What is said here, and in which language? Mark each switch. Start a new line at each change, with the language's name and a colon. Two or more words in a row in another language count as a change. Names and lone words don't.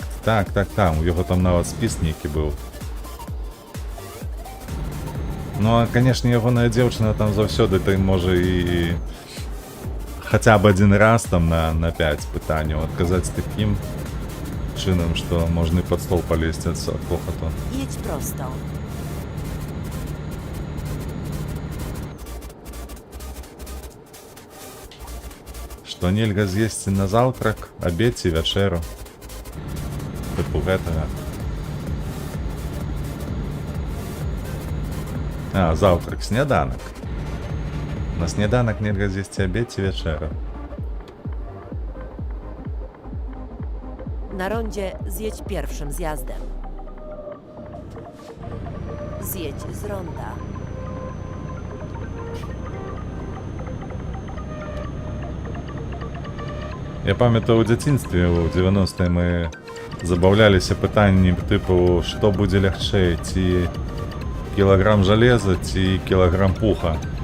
Belarusian: Так, у яго там нават спіс нейкі быў. Ну, а, канешне, ягоная дзяўчына там заўсёды той можа і хаця б адзін раз там на 5 пытанняў адказаць такім чынам, што можна і пад стол палезці ад хохату.
Polish: Jedź prosto.
Belarusian: Што нельга з'есці на заўтрак, абед ці вячэру. Тыпу гэтага. А, заўтрак, сняданак. На сняданак нельга з'есці абед ці вячэру.
Polish: Na rondzie zjedź pierwszym zjazdem. Zjedź z ronda.
Belarusian: Я памятаю, у дзяцінстве ў 90-е мы забаўляліся пытаннем тыпу, што будзе лягчэй, ці кілаграм жалеза, ці кілаграм пуха.